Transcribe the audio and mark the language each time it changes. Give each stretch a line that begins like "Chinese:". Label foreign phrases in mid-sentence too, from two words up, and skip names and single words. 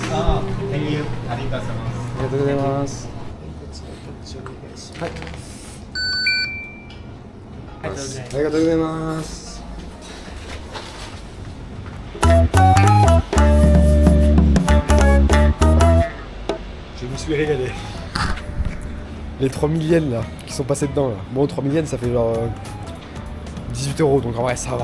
English: Ah, thank you.
Japanese: ありがとうございます. ありがとうございます。ありがとうございます.
French: Je me suis régalé. Les 3000 yens là, qui sont passés dedans là. Bon, 3000 yens ça fait genre 18 €, donc en vrai ça va.